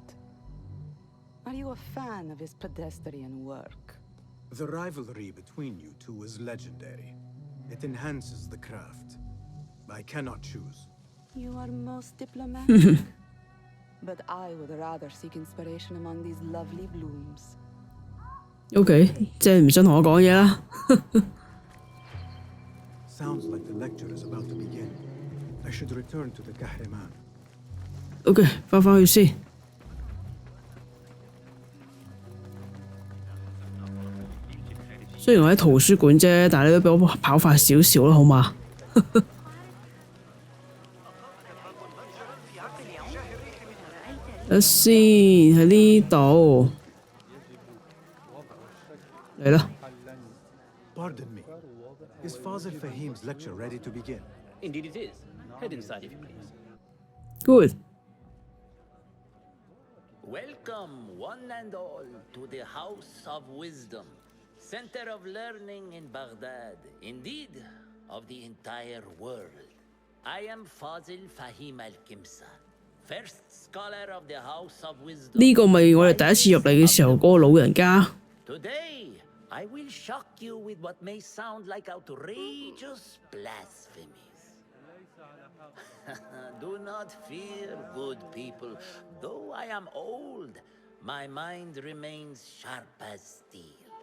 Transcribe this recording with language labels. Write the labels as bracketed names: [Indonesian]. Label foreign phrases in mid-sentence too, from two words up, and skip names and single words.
[English] Are you a fan of his pedestrian work? The rivalry between you two is legendary. It enhances the craft. I cannot choose. You are most diplomatic. But I would rather seek inspiration among these lovely blooms. [Cantonese] OK， 即係唔想同我講嘢啦。 [English] Sounds like the lecture is about to begin. I should return to the Kahraman. [Cantonese] OK， 返去先。雖然我喺圖書館啫，但係你都俾我跑快少少啦，好嘛？睇先喺呢度嚟啦。 [English] Pardon me. Is Fazil Fahim's lecture ready to begin? Indeed it is. Head inside if you please. Good. Welcome, one and all, to the House of Wisdom, center of learning in Baghdad, indeed, of the entire world. I am Fazil Fahim al-Kimsa, first scholar of the House of Wisdom. [Cantonese] 呢個咪我哋第一次入嚟嘅時候嗰個老人家。 [English] Today, I will shock you with what may sound like outrageous blasphemies. Do not fear, good people. Though I am old, my mind remains sharp as steel.